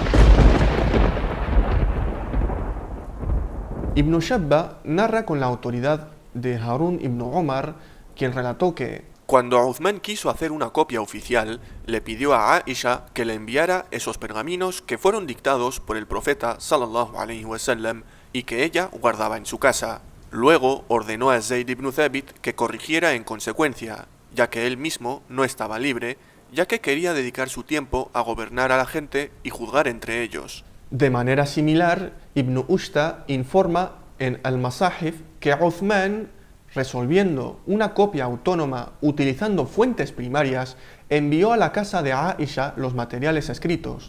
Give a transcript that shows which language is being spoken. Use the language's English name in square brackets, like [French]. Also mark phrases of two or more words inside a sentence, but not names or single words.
[Spanish] Ibn Shabba narra con la autoridad de Harun ibn Omar, quien relató que cuando Uthman quiso hacer una copia oficial, le pidió a Aisha que le enviara esos pergaminos que fueron dictados por el profeta [Arabic] صلى الله عليه وسلم [Spanish] y que ella guardaba en su casa. Luego ordenó a Zayd ibn Thabit que corrigiera en consecuencia, ya que él mismo no estaba libre, ya que quería dedicar su tiempo a gobernar a la gente y juzgar entre ellos. De manera similar, Ibn Ushta informa en Al-Masahif que Uthman, resolviendo una copia autónoma utilizando fuentes primarias, envió a la casa de Aisha los materiales escritos.